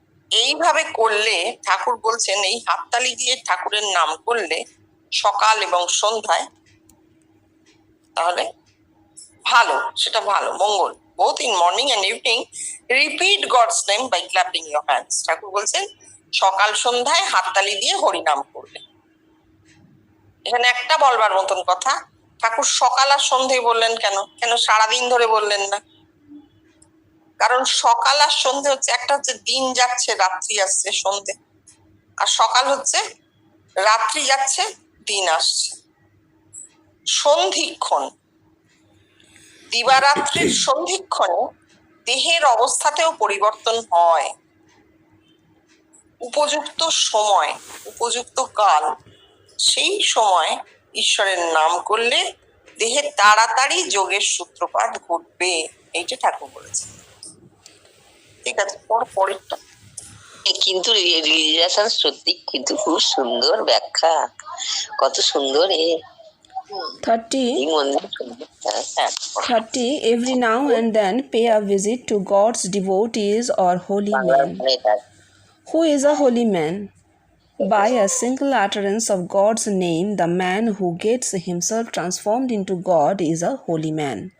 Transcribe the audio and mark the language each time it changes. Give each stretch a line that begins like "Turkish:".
Bangla: এইভাবে করলে ঠাকুর বলছেন এই হাততালি দিয়ে ঠাকুরের নাম করলে সকাল এবং সন্ধ্যায়, তাহলে ভালো, সেটা ভালো, মঙ্গল।
English: both in morning and evening repeat God's name by clapping your hands.
Bangla: ঠাকুর বলছেন সকাল সন্ধ্যায় হাততালি দিয়ে হরিনাম করলে। এখানে একটা বলবার মতন কথা, ঠাকুর সকাল আর সন্ধ্যে বললেন কেন? সারাদিন ধরে বললেন না? কারণ সকাল আর সন্ধে হচ্ছে, একটা হচ্ছে দিন যাচ্ছে রাত্রি আসছে সন্ধে, আর সকাল হচ্ছে রাত্রি যাচ্ছে দিন আসছে। সন্ধিক্ষণ, দিবারাত্রির সন্ধিক্ষণে দেহের অবস্থাতেও পরিবর্তন হয়। উপযুক্ত সময়, উপযুক্ত কাল, সেই সময় ঈশ্বরের নাম করলে দেহে তাড়াতাড়ি যোগের সূত্রপাত ঘটবে, এইটা ঠাকুর বলেছে। ঠিক আছে, পরেরটা। কিন্তু রিলেশন সত্যি কিন্তু খুব সুন্দর ব্যাখ্যা, কত সুন্দর 30. এই মন্দির। 30.
English: Every now and then pay a visit to God's devotees or holy men. Who is a holy man? By a single utterance of God's name, the man who gets himself transformed into God is a holy man.